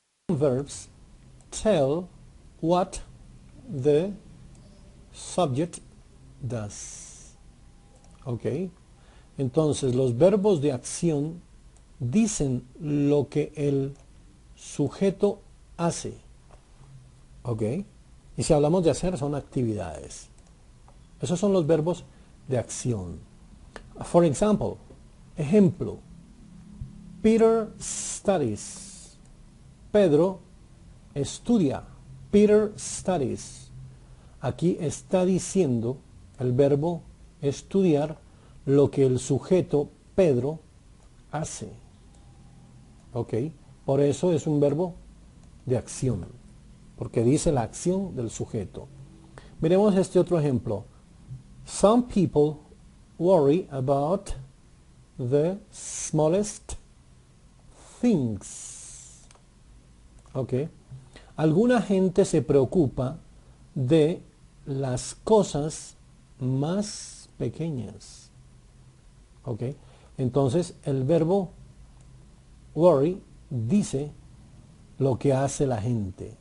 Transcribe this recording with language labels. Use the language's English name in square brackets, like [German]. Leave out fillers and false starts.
[English] Verbs tell what the subject does. [Spanish] ¿Ok? Entonces, los verbos de acción dicen lo que el sujeto hace. ¿Ok? Y si hablamos de hacer, son actividades. Esos son los verbos de acción. [English] For example, [Spanish] ejemplo. [English] Peter studies. [Spanish] Pedro estudia. [English] Peter studies. [Spanish] Aquí está diciendo el verbo estudiar lo que el sujeto Pedro hace. ¿Ok? Por eso es un verbo de acción, porque dice la acción del sujeto. Miremos este otro ejemplo. [English] Some people worry about the smallest things. [Spanish] ¿Ok? Alguna gente se preocupa de las cosas más pequeñas. ¿Ok? Entonces el verbo worry dice lo que hace la gente.